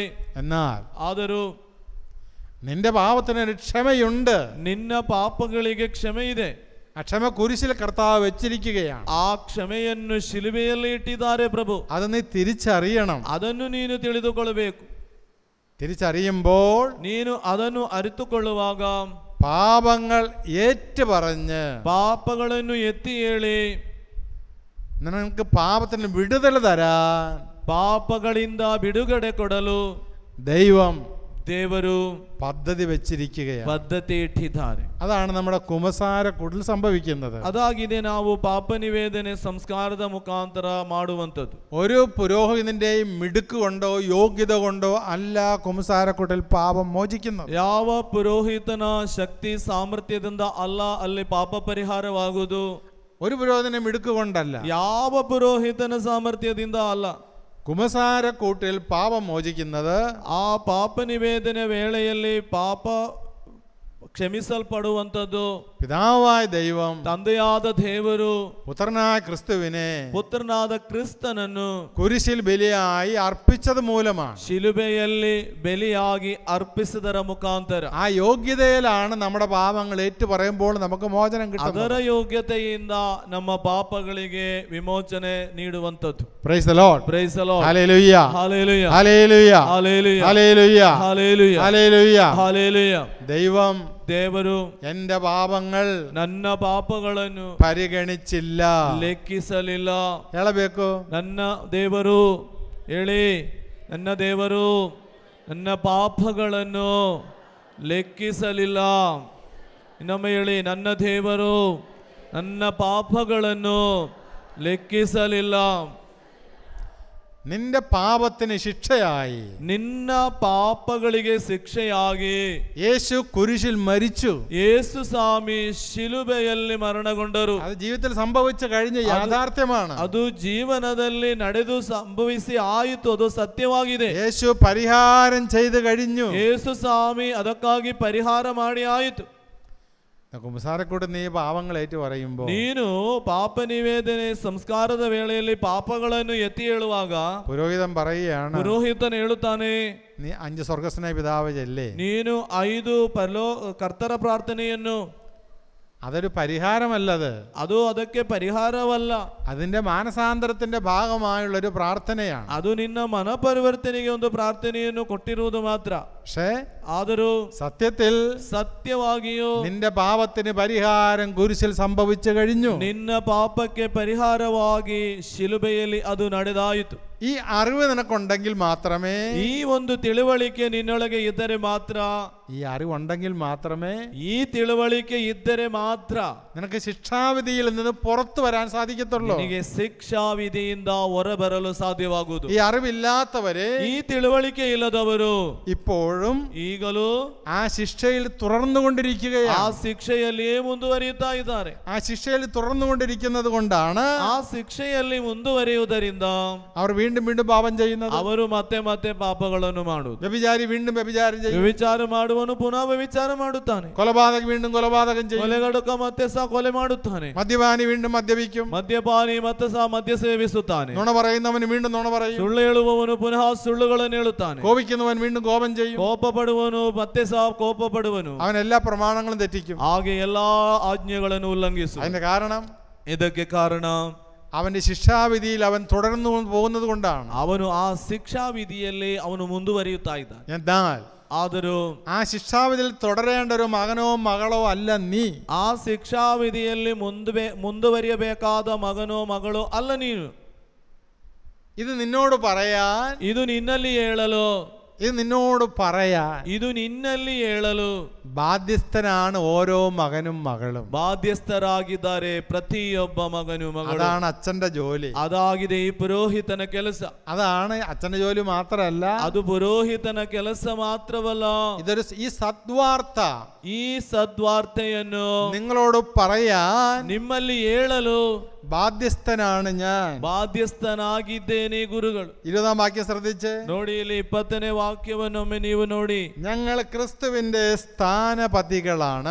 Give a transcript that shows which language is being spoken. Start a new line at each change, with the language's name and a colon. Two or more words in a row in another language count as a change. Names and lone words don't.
Malayalam: എന്നാൽ
Kannada: ಆದರೂ
Malayalam: നിന്റെ പാപത്തിന് ഒരു ക്ഷമയുണ്ട്.
Kannada: ನಿನ್ನ ಪಾಪಗಳಿಗೆ ಕ್ಷಮೆ ಇದೆ.
Malayalam: ആ ക്ഷമ കുരിശിൽ കർത്താവ് വെച്ചിരിക്കുകയാണ്.
Kannada: ಆ ಕ್ಷಮೆಯನ್ನು ಶಿಲುಬೆಯಲ್ಲಿ ಇಟ್ಟಿದ್ದಾರೆ ಪ್ರಭು.
Malayalam: അത് നീ തിരിച്ചറിയണം.
Kannada: ಅದನ್ನು ನೀನು ತಿಳಿದುಕೊಳ್ಳಬೇಕು.
Malayalam: തിരിച്ചറിയുമ്പോൾ
Kannada: ನೀನು ಅದನ್ನು ಅರಿತುಕೊಳ್ಳುವಾಗ
Malayalam: പാപങ്ങൾ ഏറ്റുപറഞ്ഞ്
Kannada: ಪಾಪಗಳನ್ನು ಎತ್ತಿ ಹೇಳಿ
Malayalam: നിനക്ക് പാപത്തിന് വിടുതൽ തരാൻ
Kannada: ಪಾಪಗಳಿಂದ ಬಿಡುಗಡೆ ಕೊಡಲು
Malayalam: ദൈവം
Kannada: ದೇವರು
Malayalam: പദ്ധതി വെച്ചിരിക്കുകയാണ്.
Kannada: ಪದ್ಧತಿ ಇಟ್ಟಿದ್ದಾರೆ.
Malayalam: അതാണ് നമ്മുടെ കുമ്പസാരക്കൂട്ടിൽ സംഭവിക്കുന്നത്.
Kannada: ಅದಾಗಿದೆ ನಾವು ಪಾಪ ನಿವೇದನೆ ಸಂಸ್ಕಾರದ ಮುಖಾಂತರ ಮಾಡುವಂಥದ್ದು.
Malayalam: ഒരു പുരോഹിതന്റെയും മിടുക്ക് കൊണ്ടോ യോഗ്യത കൊണ്ടോ അല്ല കുമ്പസാരക്കൂട്ടിൽ പാപം മോചിക്കുന്നത്.
Kannada: ಯಾವ ಪುರೋಹಿತನ ಶಕ್ತಿ ಸಾಮರ್ಥ್ಯದಿಂದ ಅಲ್ಲ ಅಲ್ಲಿ ಪಾಪ ಪರಿಹಾರವಾಗುವುದು.
Malayalam: ഒരു പുരോഹിതന്റെ മിടുക്ക് കൊണ്ടല്ല,
Kannada: ಯಾವ ಪುರೋಹಿತನ ಸಾಮರ್ಥ್ಯದಿಂದ ಅಲ್ಲ.
Malayalam: കുമ്പസാരക്കൂട്ടിൽ പാപം മോചിക്കുന്നത്
Kannada: ಆ ಪಾಪ ನಿವೇದನೆ ವೇಳೆಯಲ್ಲಿ ಪಾಪ ಕ್ಷಮಿಸಲ್ಪಡುವಂಥದ್ದು
Malayalam: പിതാവായ ദൈവം
Kannada: ತಂದೆಯಾದ ದೇವರು
Malayalam: പുത്രനായ ക്രിസ്തുവിനെ
Kannada: ಪುತ್ರನಾದ ಕ್ರಿಸ್ತನನ್ನು
Malayalam: കുരിശിൽ ബലിയായി അർപ്പിച്ചത് മൂലമാണ്.
Kannada: ಶಿಲುಬೆಯಲ್ಲಿ ಬಲಿಯಾಗಿ ಅರ್ಪಿಸಿದರ ಮುಖಾಂತರ
Malayalam: ആ യോഗ്യതയിലാണ് നമ്മുടെ പാപങ്ങൾ ഏറ്റുപറയുമ്പോൾ നമുക്ക് മോചനം
Kannada: ಅದರ
Malayalam: കിട്ടുന്നത്.
Kannada: ಯೋಗ್ಯತೆಯಿಂದ ನಮ್ಮ ಪಾಪಗಳಿಗೆ ವಿಮೋಚನೆ ನೀಡುವಂಥದ್ದು.
English: Praise the Lord. Praise the Lord. Hallelujah. Hallelujah. Hallelujah. Hallelujah. Hallelujah. Hallelujah. Hallelujah. Hallelujah.
Malayalam: ദൈവം
Kannada: ದೇವರು
Malayalam: എന്റെ പാപങ്ങൾ
Kannada: ನನ್ನ ಪಾಪಗಳನ್ನು
Malayalam: പരിഗണിച്ചില്ല.
Kannada: ಲೆಕ್ಕಿಸಲಿಲ್ಲ. ಹೇಳಬೇಕು, ನನ್ನ ದೇವರು ಹೇಳಿ, ನನ್ನ ದೇವರು ನನ್ನ ಪಾಪಗಳನ್ನು ಲೆಕ್ಕಿಸಲಿಲ್ಲ. ಇನ್ನೊಮ್ಮೆ ಹೇಳಿ, ನನ್ನ ದೇವರು ನನ್ನ ಪಾಪಗಳನ್ನು ಲೆಕ್ಕಿಸಲಿಲ್ಲ.
Malayalam: നിന്റെ പാപത്തിന് ശിക്ഷയായി
Kannada: ನಿನ್ನ ಪಾಪಗಳಿಗೆ ಶಿಕ್ಷೆಯಾಗಿ
Malayalam: യേശു കുരിശിൽ മരിച്ചു.
Kannada: ಯೇಸು ಸ್ವಾಮಿ ಶಿಲುಬೆಯಲ್ಲಿ ಮರಣಗೊಂಡರು.
Malayalam: അത് ജീവിതത്തിൽ സംഭവിച്ചു കഴിഞ്ഞ യാഥാർത്ഥ്യമാണ്.
Kannada: ಅದು ಜೀವನದಲ್ಲಿ ನಡೆದು ಸಂಭವಿಸಿ ಆಯಿತು. ಅದು ಸತ್ಯವಾಗಿದೆ.
Malayalam: യേശു പരിഹാരം ചെയ്തു കഴിഞ്ഞു.
Kannada: ಯೇಸು ಸ್ವಾಮಿ ಅದಕ್ಕಾಗಿ ಪರಿಹಾರ ಮಾಡಿ ಆಯಿತು.
Malayalam: കുമ്പസാരക്കൂട്ട് നീ പാപങ്ങൾ ഏറ്റു പറയുമ്പോൾ
Kannada: ನೀನು ಪಾಪ ನಿವೇದನೆ ಸಂಸ್ಕಾರದ ವೇಳೆಯಲ್ಲಿ ಪಾಪಗಳನ್ನು ಎತ್ತಿ ಹೇಳುವಾಗ
Malayalam: പുരോഹിതൻ പറയുകയാണ്,
Kannada: ಪುರೋಹಿತನು ಹೇಳುತ್ತಾನೆ,
Malayalam: നീ 5 സ്വർഗസ്നായ പിതാവ് ചെല്ലേ.
Kannada: ನೀನು 5 ಕರ್ತರ ಪ್ರಾರ್ಥನೆಯನ್ನು,
Malayalam: അതൊരു പരിഹാരമല്ലത്.
Kannada: ಅದು ಅದಕ್ಕೆ ಪರಿಹಾರವಲ್ಲ.
Malayalam: അതിന്റെ മാനസാന്തരത്തിന്റെ ഭാഗമായുള്ളൊരു പ്രാർത്ഥനയാണ്.
Kannada: ಅದು ನಿನ್ನ ಮನಪರಿವರ್ತನೆಗೆ ಒಂದು ಪ್ರಾರ್ಥನೆಯನ್ನು ಕೊಟ್ಟಿರುವುದು ಮಾತ್ರ.
Malayalam: പക്ഷേ
Kannada: ಆದರೂ
Malayalam: സത്യത്തിൽ
Kannada: ಸತ್ಯವಾಗಿಯೂ
Malayalam: നിന്റെ പാപത്തിന് പരിഹാരം കുരിശിൽ സംഭവിച്ചു കഴിഞ്ഞു.
Kannada: ನಿನ್ನ ಪಾಪಕ್ಕೆ ಪರಿಹಾರವಾಗಿ ಶಿಲುಬೆಯಲ್ಲಿ ಅದು ನಡೆದಾಯಿತು.
Malayalam: ഈ അറിവ് നിനക്കുണ്ടെങ്കിൽ മാത്രമേ,
Kannada: ಈ ಒಂದು ತಿಳುವಳಿಕೆ ನಿನ್ನೊಳಗೆ ಇದ್ದರೆ ಮಾತ್ರ,
Malayalam: ഈ അറിവുണ്ടെങ്കിൽ മാത്രമേ
Kannada: ಈ ತಿಳುವಳಿಕೆ ಇದ್ದರೆ ಮಾತ್ರ
Malayalam: നിനക്ക് ശിക്ഷാവിധിയിൽ നിന്ന് പുറത്തു വരാൻ സാധിക്കത്തുള്ളൂ.
Kannada: ನಿನಗೆ ಶಿಕ್ಷಾ ವಿಧಿಯಿಂದ ಹೊರಬರಲು ಸಾಧ್ಯವಾಗುವುದು.
Malayalam: ഈ അറിവില്ലാത്തവരെ
Kannada: ಈ ತಿಳುವಳಿಕೆ ಇಲ್ಲದವರು
Malayalam: ഇപ്പോഴും
Kannada: ಈಗಲೂ
Malayalam: ആ ശിക്ഷയിൽ തുടർന്നുകൊണ്ടിരിക്കുകയാണ്.
Kannada: ಆ ಶಿಕ್ಷೆಯಲ್ಲಿಯೇ ಮುಂದುವರಿಯುತ್ತಾ ಇದ್ದಾರೆ.
Malayalam: ആ ശിക്ഷയിൽ തുടർന്നുകൊണ്ടിരിക്കുന്നത് കൊണ്ടാണ്
Kannada: ಆ ಶಿಕ್ಷೆಯಲ್ಲಿ ಮುಂದುವರಿಯುವುದರಿಂದ
Malayalam: അവർ വീണ്ടും വീണ്ടും പാപം ചെയ്യുന്നത്.
Kannada: ಅವರು ಮತ್ತೆ ಮತ್ತೆ ಪಾಪಗಳನ್ನು ಮಾಡುವುದು.
Malayalam: വ്യഭിചാരി വീണ്ടും വ്യഭിചാരം ചെയ്യും.
Kannada: ವ್ಯಭಿಚಾರ ಮಾಡುವನು ಪುನಃ ವ್ಯಭಿಚಾರ ಮಾಡುತ್ತಾನೆ.
Malayalam: കൊലപാതകി വീണ്ടും കൊലപാതകം ചെയ്യും.
Kannada: ಕೊಲೆಗಡುಕ ಮತ್ತೆ ಸಹ ಕೊಲೆ ಮಾಡುತ್ತಾನೆ.
Malayalam: മദ്യപാനി വീണ്ടും മദ്യപിക്കും.
Kannada: ಮದ್ಯಪಾನಿ ಮತ್ತೆ ಸಹ ಮದ್ಯ ಸೇವಿಸುತ್ತಾನೆ.
Malayalam: നുണ പറയുന്നവന് വീണ്ടും നുണ പറയും.
Kannada: ಸುಳ್ಳು ಹೇಳುವವನು ಪುನಃ ಸುಳ್ಳುಗಳನ್ನು ಹೇಳುತ್ತಾನೆ.
Malayalam: കോപിക്കുന്നവൻ വീണ്ടും കോപം ചെയ്യും.
Kannada: ಕೋಪ ಪಡುವನು ಮತ್ತೆ ಸಹ ಕೋಪ ಪಡುವನು.
Malayalam: അവൻ എല്ലാ പ്രമാണങ്ങളും തെറ്റിക്കും.
Kannada: ಹಾಗೆ ಎಲ್ಲಾ ಆಜ್ಞೆಗಳನ್ನು ಉಲ್ಲಂಘಿಸು.
Malayalam: അതിന്റെ കാരണം,
Kannada: ಇದಕ್ಕೆ ಕಾರಣ
Malayalam: അവന്റെ ശിക്ഷാവിധിയിൽ അവൻ തുടർന്നു പോകുന്നത് കൊണ്ടാണ്.
Kannada: ಅವನು ಆ ಶಿಕ್ಷಾ ವಿಧಿಯಲ್ಲಿ ಅವನು ಮುಂದುವರಿಯುತ್ತಾ ಇದ್ದಾನೆ.
Malayalam: എന്നാൽ
Kannada: ಆದರೂ
Malayalam: ആ ശിക്ഷാവിധിയിൽ തുടരേണ്ട ഒരു മകനോ മകളോ അല്ല നീ.
Kannada: ಆ ಶಿಕ್ಷಾವಿಧಿಯಲ್ಲಿ ಮುಂದುವರಿಯಬೇಕಾದ ಮಗನೋ ಮಗಳು ಅಲ್ಲ ನೀನು.
Malayalam: ഇത് നിന്നോട് പറയാൻ,
Kannada: ಇದು ನಿನ್ನಲ್ಲಿ ಹೇಳಲು,
Malayalam: ഇത് നിന്നോട് പറയാൻ
Kannada: ಇದು ನಿನ್ನಲ್ಲಿ ಹೇಳಲು
Malayalam: ബാധ്യസ്ഥനാണ് ഓരോ മകനും മകളും.
Kannada: ಬಾಧ್ಯಸ್ಥರಾಗಿದ್ದಾರೆ ಪ್ರತಿಯೊಬ್ಬ ಮಗನು ಮಗಳು.
Malayalam: അതാണ് അച്ഛന്റെ ജോലി.
Kannada: ಅದಾಗಿದೆ ಈ ಪುರೋಹಿತನ ಕೆಲಸ.
Malayalam: അതാണ് അച്ഛന്റെ ജോലി മാത്രമല്ല,
Kannada: ಅದು ಪುರೋಹಿತನ ಕೆಲಸ ಮಾತ್ರವಲ್ಲ.
Malayalam: ഈ സദ്വാർത്ത
Kannada: ಈ ಸದ್ವಾರ್ತೆಯನ್ನು
Malayalam: നിങ്ങളോട് പറയാൻ
Kannada: ನಿಮ್ಮಲ್ಲಿ ಹೇಳಲು
Malayalam: ബാധ്യസ്ഥനാണ് ഞാൻ.
Kannada: ಬಾಧ್ಯಸ್ಥನಾಗಿದ್ದೇನೆ ಗುರುಗಳು.
Malayalam: 20ാം വാക്യം ശ്രദ്ധിച്ച്
Kannada: ನೋಡಿ, ಇಲ್ಲಿ 20ನೇ ವಾಕ್ಯವನ್ನೊಮ್ಮೆ ನೀವು ನೋಡಿ.
Malayalam: ഞങ്ങൾ ക്രിസ്തുവിന്റെ സ്ഥാനപതികളാണ്.